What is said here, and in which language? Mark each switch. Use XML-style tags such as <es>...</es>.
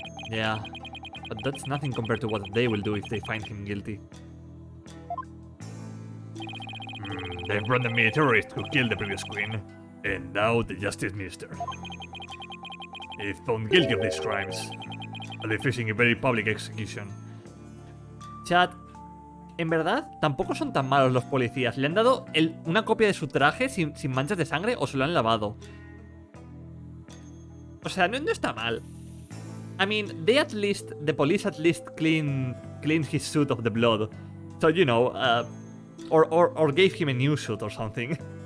<en>Yeah, but that's nothing compared to what they will do if they find him guilty. They've branded me a terrorist who killed the previous queen, and now the Justice Minister. If found guilty of these crimes, I'll be facing a very public execution.</en> <es>Chat, en verdad, tampoco son tan malos los policías. Le han dado una copia de su traje sin manchas de sangre o se lo han lavado. O sea, no está mal.</es> <en>I mean, the police at least cleaned his suit of the blood. So, you know, or gave him a new suit or something.</en>